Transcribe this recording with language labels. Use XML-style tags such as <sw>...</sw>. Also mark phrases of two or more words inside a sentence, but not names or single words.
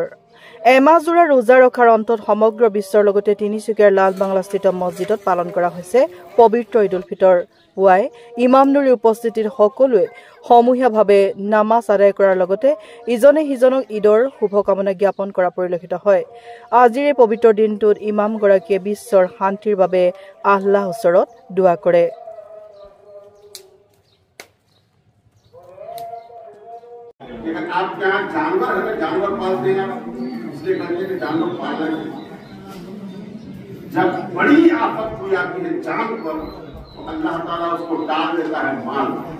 <as>এমাহজোৰা ৰোজা ৰখাৰ অন্তত সমগ্ৰ বিশ্বৰ লগতে তিনিচুকীয়াৰ লাল বাংলাস্থিত মছজিদত পালন কৰা হৈছে পবিত্ৰ ঈদ উল ফিতৰ। পুৱাই ইমামনুৰীৰ উপস্থিতিত সকলোৱে সমূহীয়াভাৱে নামাজ আদায় কৰাৰ লগতে ইজনে সিজনক ঈদৰ শুভকামনা জ্ঞাপন কৰা পৰিলক্ষিত হয়। আজিৰ এই পবিত্ৰ দিনটোত ইমামগৰাকীয়ে বিশ্বৰ শান্তিৰ বাবে আল্লাহৰ ওচৰত দোৱা কৰে।</as> <hi>आप यहाँ जानवर है, जानवर पालते हैं, इसलिए कहते हैं जानवर पालन। जब बड़ी आफत हुई आती है जान पर, तो अल्लाह ताला उसको डाल देता है माल।</hi>